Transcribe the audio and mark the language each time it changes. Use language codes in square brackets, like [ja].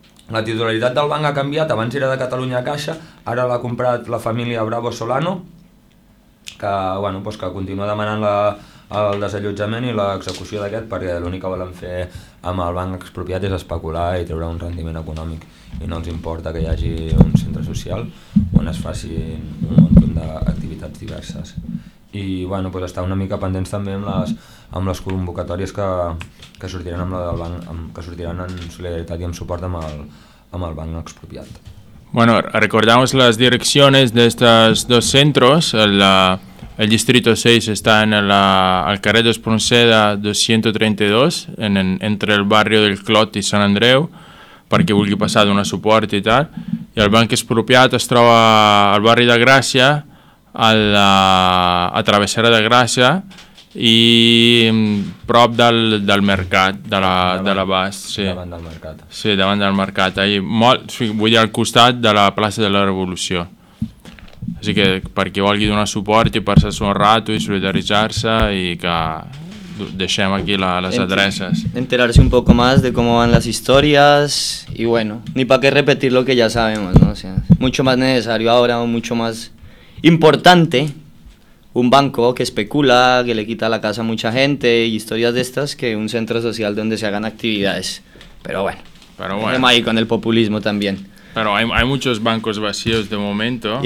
[ca] La titularitat del banc ha canviat, abans era de Catalunya Caixa, ara l'ha comprat la família Bravo Solano, que, bueno, pues que continua demanant el desallotjament i l'execució d'aquest, perquè l'únic que volen fer amb el banc expropiat és especular i treure un rendiment econòmic, i no els importa que hi hagi un centre social on es facin un munt d'activitats diverses. I bueno, pues estar una mica pendents també amb les convocatòries que sortiran amb la del banc, que sortiran en solidaritat i en suport amb el banc expropiat. [es] Bueno, recordamos las direcciones de estos dos centros. El Distrito 6 está en el carrer d'Espronceda 232, entre el barrio del Clot i Sant Andreu, [ca] perquè vulgui passar a donar suport i tal. I el banc expropiat es troba al barri de Gràcia, a Travessera de Gràcia i prop del mercat, de l'abast. Sí. Davant del mercat. Sí, davant del mercat. Vull dir, al costat de la plaça de la Revolució. Així que per qui vulgui donar suport i passar-se un rato i solidaritzar-se, i que deixem aquí les adreces. Enterar-se un poc més de com van les històries i, bueno, ni pa què repetir lo que ja sabem, no? [es] O sea, mucho más necesario ahora, mucho más... importante un banco que especula, que le quita la casa a mucha gente y historias de estas, que un centro social donde se hagan actividades. Pero bueno. Tenemos ahí con el populismo también. Pero hay muchos bancos vacíos de momento.